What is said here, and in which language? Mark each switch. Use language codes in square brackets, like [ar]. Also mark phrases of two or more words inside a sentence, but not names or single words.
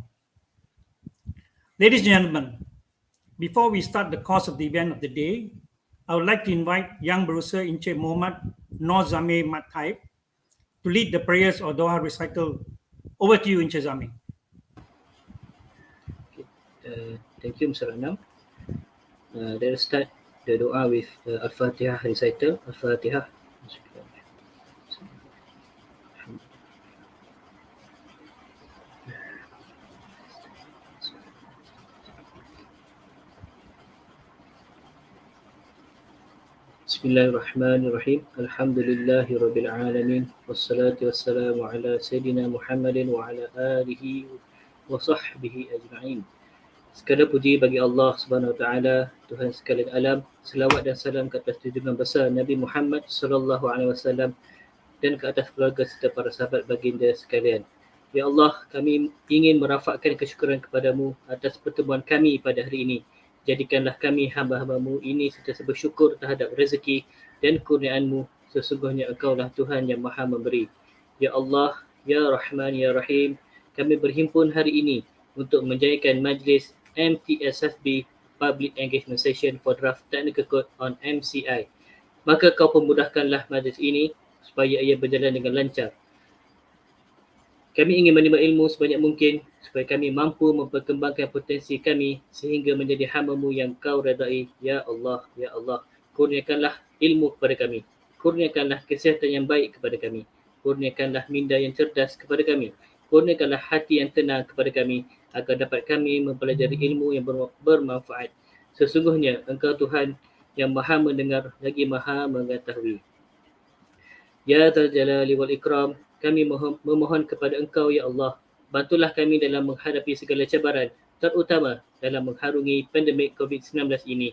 [en] Ladies and gentlemen, before we start the course of the event of the day, I would like to invite Young Brucer Encik Muhammad Nor Zame Mathaib to lead the prayers or Doha recital. Over to you, Encik Zame. Thank you, Mr. Ranam. Let us start the doa with Al-Fatihah recital. Al-Fatihah. [ar] Bismillahirrahmanirrahim. الحمد لله رب العالمين والصلاة والسلام على سيدنا محمد وعلى آله وصحبه أجمعين. [ms] Segala puji bagi Allah [ar] سبحانه وتعالى, [ms] Tuhan sekalian alam. Selawat dan salam ke atas junjungan besar Nabi Muhammad [ar] صلى الله عليه وسلم [ms] dan ke atas keluarga serta para sahabat baginda sekalian. Ya Allah, kami ingin merafakkan kesyukuran kepadamu atas pertemuan kami pada hari ini. Jadikanlah kami hamba-hambamu ini sentiasa bersyukur terhadap rezeki dan kurniaanmu. Sesungguhnya Engkaulah Tuhan yang Maha Memberi. [ar] يا الله يا رحمن يا رحيم, [ms] kami berhimpun hari ini untuk menjayakan majlis MTSFB [en] Public Engagement Session for Draft Technical Code on MCI. [ms] Maka kau pemudahkanlah majlis ini supaya ia berjalan dengan lancar. Kami ingin menimba ilmu sebanyak mungkin supaya kami mampu memperkembangkan potensi kami sehingga menjadi hamba-Mu yang Kau redai. [ar] يا الله يا الله, [ms] kurniakanlah ilmu kepada kami. Kurniakanlah kesihatan yang baik kepada kami. Kurniakanlah minda yang cerdas kepada kami. Kurniakanlah hati yang tenang kepada kami agar dapat kami mempelajari ilmu yang bermanfaat. Sesungguhnya Engkau Tuhan yang Maha mendengar lagi Maha mengetahui. [ar] يا ذا الجلال والإكرام, [ms] kami memohon kepada Engkau, [ar] يا الله, [ms] bantulah kami dalam menghadapi segala cabaran, terutama dalam mengharungi pandemik COVID-19 ini.